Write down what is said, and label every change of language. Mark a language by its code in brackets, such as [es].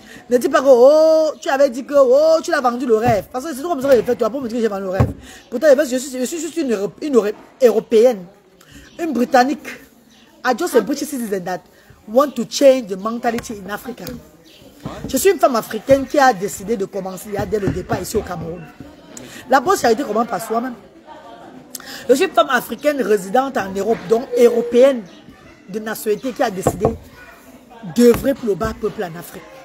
[fr] Ne dis pas que, oh, tu avais dit que, oh, tu l'as vendu le rêve. Parce que c'est tout comme ça que j'ai fait, tu vas pas me dire que j'ai vendu le rêve. Pourtant, je suis juste une Européenne, une Britannique. [en] I just a British citizen that want to change the mentality in Africa. [fr] Je suis une femme africaine qui a décidé de commencer dès le départ ici au Cameroun. La bonne charité commence par soi-même. Je suis une femme africaine résidente en Europe, donc européenne de nationalité qui a décidé d'œuvrer pour le bas peuple en Afrique.